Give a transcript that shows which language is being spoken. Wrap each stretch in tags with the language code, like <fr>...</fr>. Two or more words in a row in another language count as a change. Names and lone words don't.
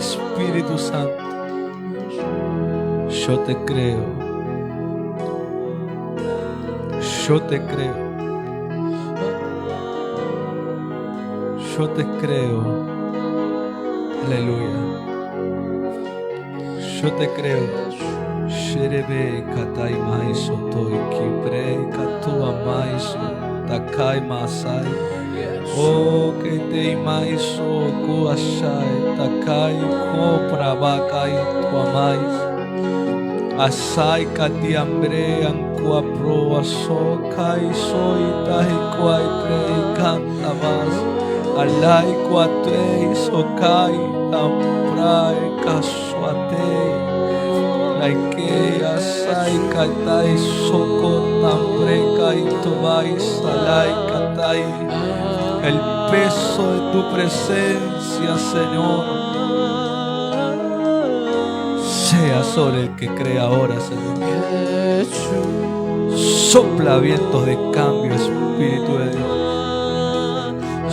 <es>Espíritu Santo, yo te creo. Yo te creo. Yo te creo. Aleluya. Yo te creo. Sherebe katai maiso toi kibre katua maiso takai masai. Oh que te maiso kuashai takai ko prabakai tuamais. Asai kati ambre ankua proa so kai soy tahi kuai prei kantabas. Alai kuatei so kai amprai kasuatei. Laike asai katai soko tambre kai tobai salai katai. El peso de tu presencia, Señor, sea sobre el que cree ahora, Señor. Sopla vientos de cambio, Espíritu de Dios.</es>